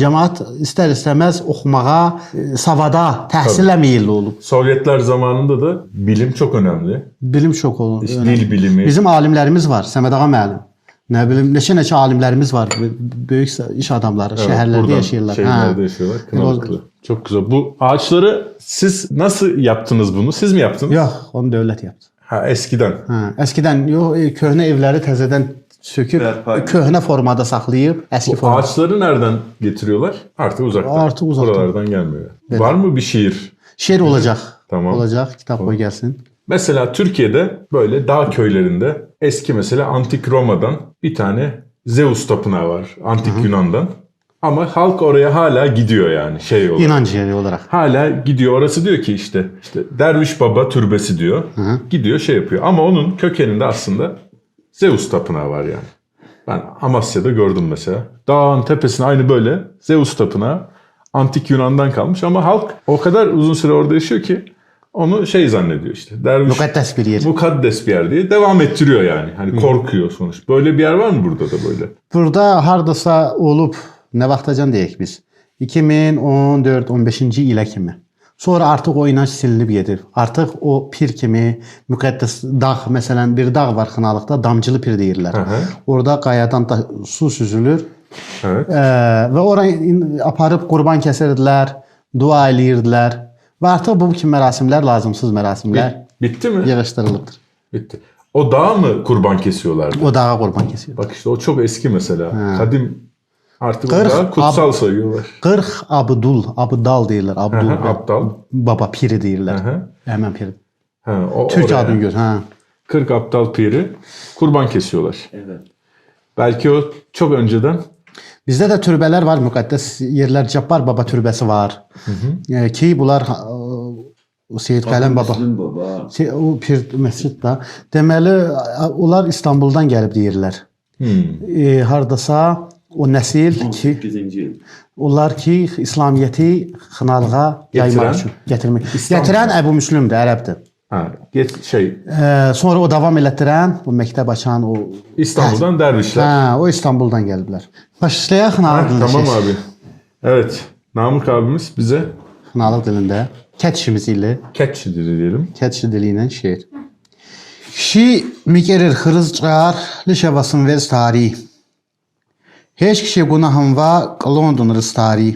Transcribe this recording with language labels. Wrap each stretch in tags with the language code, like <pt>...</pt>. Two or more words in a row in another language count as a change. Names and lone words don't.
<az>Cəmaət istər-istəməz oxumağa, savada, təhsilə meyilli olub.</az> <tr>Sovyetler zamanında da bilim çok önemli.</tr> <az>Bilim çox olub.</az> <tr>Dil bilimi.</tr> <az>Bizim alimlərimiz var, Səməd ağa müəllim. Nə bilim, neçə alimlərimiz var, böyük iş adamları, şəhərlərdə buradan yaşayırlar.</az> <tr>Şehirlerde yaşıyorlar. Kınalıklı. Çok güzel. Bu ağaçları siz nasıl yaptınız bunu? Siz mi yaptınız?</tr> <az>Yox, onu dövlət yaptı.</az> <tr>Ha, eskiden.</tr> <az>Əskidən köhnə evləri təzədən söküb, köhnə formada saxlayıb, əski</az> <tr>Bu</tr> <az>formada.</az> <tr>ağaçları nereden getiriyorlar? Artık uzaktan. Artık uzaktan. Buralardan gelmiyor. Var mı bir şiir?</tr> <az>Şeir olacaq.</az> <tr>Tamam.</tr> <az>Olacaq, kitab qoy gəlsin.</az> <tr>Mesela Türkiye'de böyle dağ köylerinde eski mesela antik Roma'dan bir tane Zeus tapınağı var. Antik Yunan'dan. Ama halk oraya hala gidiyor yani şey olarak. İnanc yeri olaraq. Hala gidiyor. Orası diyor ki işte Derviş Baba türbesi diyor. Gidiyor şey yapıyor. Ama onun kökeninde aslında Zeus tapınağı var yani. Ben Amasya'da gördüm mesela. Dağın tepesine aynı böyle Zeus tapınağı antik Yunan'dan kalmış ama halk o kadar uzun süre orada yaşıyor ki onu şey zannediyor işte. Derviş</tr> <az>Müqəddəs bir yer.</az> <tr>mukaddes bir yer diye devam ettiriyor yani. Hani korkuyor sonuç. Böyle bir yer var mı burada da böyle?</tr> <az>Burada hardasa olub, nə vaxtacan deyək biz? 2014-15-ci ilə kimi. Sonra artıq o inanc silinib gedir. Artıq o pir kimi müqəddəs dağ, məsələn bir dağ var Xınalıqda, Damcılı pir deyirlər. Orada qayadan da su süzülür. Evet. Və ora aparıb qurban kəsirdilər, dua eləyirdilər. Və artıq bu kimi mərasimlər lazımsız mərasimlər</az> <tr>Bitti mi?</tr> <az>yığışdırılıbdır.</az> <tr>Bitti. O dağa mı kurban kesiyorlardı?</tr> <az>O dağa qurban kəsir.</az> <tr>Bak işte o çok eski mesela. Kadim artık o 40 dağı kutsal sayıyorlar.</tr> <az>40 Abdal deyirlər. Abdul, Abdal. Baba piri deyirlər. Hı. Həmən piri.</az> <tr>O, Türk oraya</tr> <az>adını gör.</az> <tr>40 aptal piri kurban kesiyorlar. Evet. Belki o çok önceden.</tr> <az>Bizdə də türbələr var, müqəddəs yerlər. Cabbar Baba türbəsi var. Ki bunlar Seyid Qələm Baba. O pir məscid də. Deməli onlar İstanbuldan gəlib deyirlər. Hardasa o nəsil ki onlar ki İslamiyyəti Xınalığa yaymaq üçün gətirmək. Gətirən Əbu Müslümdür, ərəbdir. Sonra o davam elətdirən, o məktəb açan o</az> <tr>İstanbul'dan dervişler.</tr> <az>o İstanbuldan gəliblər. Başlayaq Xınalıq dilində.</az> <tr>Tamam abi. Evet. Namık abimiz bize</tr> <az>Xınalıq dilində kət işimiz ilə,</az> <tr>catch diyelim.</tr> <az>kət işi dili ilə şeir.</az> <kjj>Kişi migerir xırız çıxar, lişəvasın vez tarih. Heç kişi günahın va qılondun rıstari.</kjj>